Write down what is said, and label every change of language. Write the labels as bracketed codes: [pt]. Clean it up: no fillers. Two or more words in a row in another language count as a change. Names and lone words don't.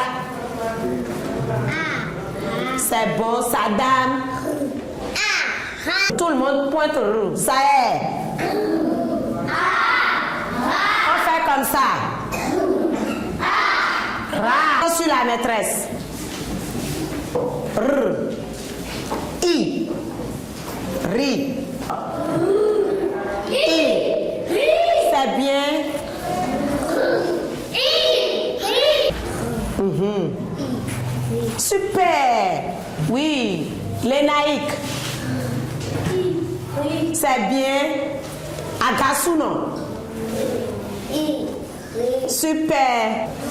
[fr] C'est bon. Saddam. Tout le monde pointe roux. Ça y est. On fait comme ça. On suit la maîtresse. R. I. Ri. I. C'est bien. Super. Oui. Lénaïque. C'est bien. Agasuno. Super.